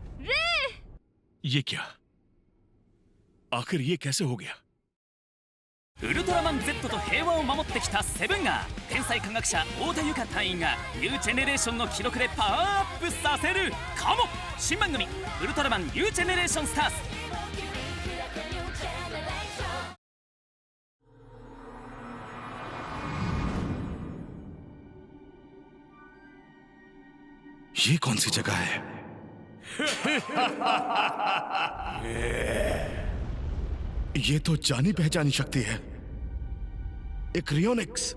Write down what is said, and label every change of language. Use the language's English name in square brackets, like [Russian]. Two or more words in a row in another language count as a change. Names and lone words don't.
[Hindi] ये क्या? आखिर ये कैसे हो गया? [Japanese] ウルトラマン Z と平和を守ってきたセブンが天才科学者太田由夏隊員がニュージェネレーションの記録でパワーアップさせるかも。新番組ウルトラマンニュージェネレーションスターズ。 [Hindi] ये कौन सी जगह है? ये तो जानी पहचानी शक्ति है, एक रियोनिक्स।